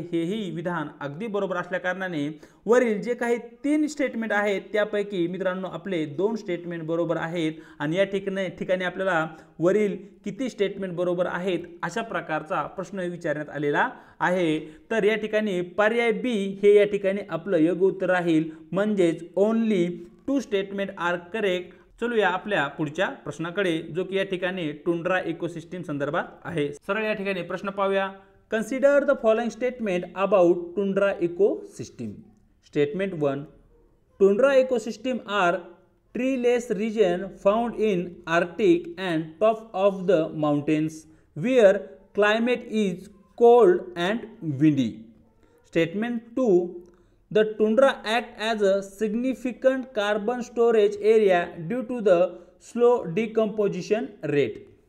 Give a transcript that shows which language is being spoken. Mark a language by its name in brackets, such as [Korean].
[Marathi] हेही विधान अगदी बरोबर असल्या कारणाने वरील जे काही 3 स्टेटमेंट आहेत त्यापैकी मित्रांनो आपले 2 स्टेटमेंट बरोबर आहेत आणि या ठिकाणी आपल्याला वरील किती स्टेटमेंट बरोबर आहेत अशा प्रकारचा प्रश्न विचारण्यात आलेला आहे। तर या ठिकाणी पर्याय बी हे या ठिकाणी आपलं योग्य उत्तर राहील, म्हणजेच [English] Only 2 statement are correct. [Marathi] चलूया आपल्या पुढच्या प्रश्नाकडे जो की या ठिकाणी टुंड्रा इकोसिस्टीम संदर्भात आहे। सरळ या ठिकाणी प्रश्न पाहूया। [English] Consider the following statement about tundra ecosystem. Statement 1 tundra ecosystem are treeless region found in Arctic and top of the mountains where climate is cold and windy. Statement 2. The tundra act as a significant carbon storage area due to the slow decomposition rate.